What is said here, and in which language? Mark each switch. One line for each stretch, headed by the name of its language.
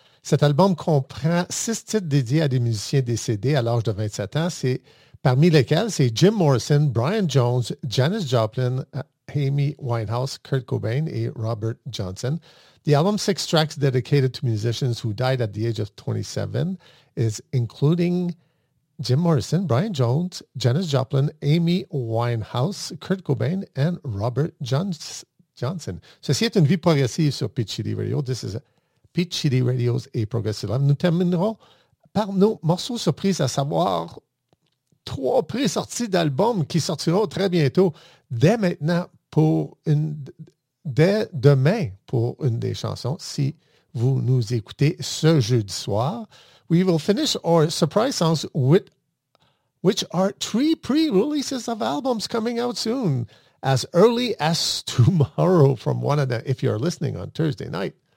French: Cet album comprend 6 titres dédiés à des musiciens décédés à l'âge de 27 ans, c'est parmi lesquels c'est Jim Morrison, Brian Jones, Janis Joplin, Amy Winehouse, Kurt Cobain et Robert Johnson.
English: The album 6 tracks dedicated to musicians who died at the age of 27 is including Jim Morrison, Brian Jones, Janis Joplin, Amy Winehouse, Kurt Cobain and Robert Johnson.
French: Ceci est une vie progressive sur Peach City Radio.
English: This is Peach City Radio's A Progressive Love.
French: Nous terminerons par nos morceaux surprises, à savoir 3 pré-sorties d'albums qui sortiront très bientôt, dès demain pour une des chansons, si vous nous écoutez ce jeudi soir.
English: We will finish our surprise songs with which are 3 pre-releases of albums coming out soon, as early as tomorrow from one of them, if you're listening on Thursday night.